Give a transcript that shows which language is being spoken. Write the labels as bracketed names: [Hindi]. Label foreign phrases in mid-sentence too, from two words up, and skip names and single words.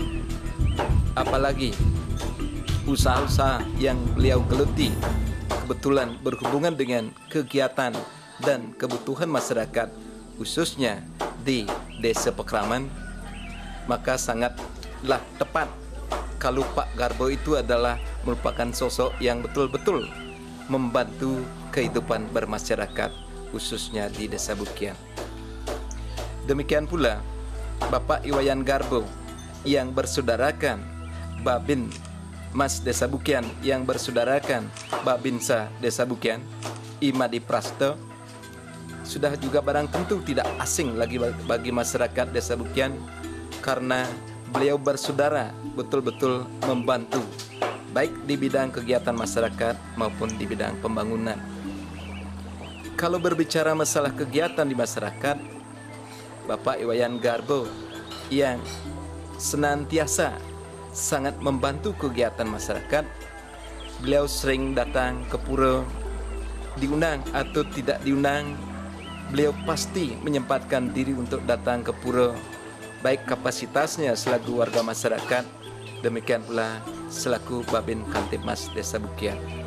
[Indonesian] Apalagi usaha-usaha yang beliau geluti kebetulan berhubungan dengan kegiatan dan kebutuhan masyarakat, khususnya di Desa Pekraman, maka sangatlah tepat kalau Pak Garbo itu adalah merupakan sosok yang betul-betul membantu kehidupan bermasyarakat, khususnya di Desa Bukian. Demikian pula Bapak Iwayan Garbo yang bersaudarakan Babin Mas Desa Bukian, yang bersaudarakan Babinsa Desa Bukian, Imadi Prasto, sudah juga barang tentu tidak asing lagi bagi masyarakat Desa Bukian, karena beliau bersaudara betul-betul membantu baik di bidang kegiatan masyarakat maupun di bidang pembangunan. Kalau berbicara masalah kegiatan di masyarakat, Bapak Iwayan Garbo yang senantiasa sangat membantu kegiatan masyarakat, beliau sering datang ke pura, diundang atau tidak diundang, beliau pasti menyempatkan diri untuk datang ke pura, baik kapasitasnya selaku warga masyarakat, demikian pula selaku Babin Kantipmas Desa Bukian.